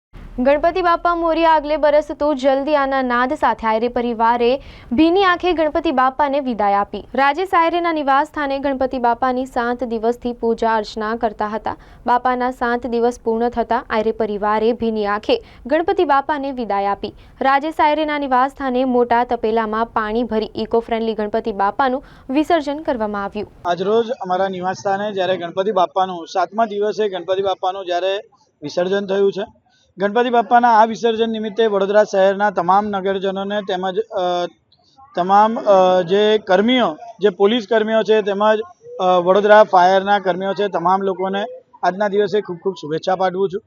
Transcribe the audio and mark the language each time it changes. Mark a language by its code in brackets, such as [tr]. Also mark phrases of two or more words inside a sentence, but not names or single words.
[mr] गणपति बापा मोरिया [hi] अगले बरस तो जल्दी आना [gu] નાદ સાથે આયરે પરિવારે ભીની આંખે ગણપતિ બાપા ને વિદાય આપી। રાજેશ આયરેના નિવાસ સ્થાને ગણપતિ બાપાની 7 દિવસથી પૂજા અર્ચના કરતા હતા। બાપાના 7 દિવસ પૂર્ણ થતા આયરે પરિવારે ભીની આંખે ગણપતિ બાપા ને વિદાય આપી। રાજેશ આયરેના નિવાસ સ્થાને મોટા તપેલામાં પાણી ભરી [en] eco friendly [gu] ગણપતિ બાપાનું વિસર્જન કરવામાં આવ્યું। આજરોજ અમારા નિવાસ સ્થાને જ્યારે ગણપતિ બાપાનું 7મા દિવસે ગણપતિ બાપાનું જ્યારે વિસર્જન થયું છે, ગણપતિ બાપાના આ વિસર્જન નિમિત્તે વડોદરા શહેરના તમામ નગરજનોને તેમજ તમામ જે કર્મીઓ, જે પોલીસ કર્મીઓ છે તેમજ વડોદરા ફાયરના કર્મીઓ છે, તમામ લોકોને આજના દિવસે ખૂબ ખૂબ શુભેચ્છા પાઠવું છું।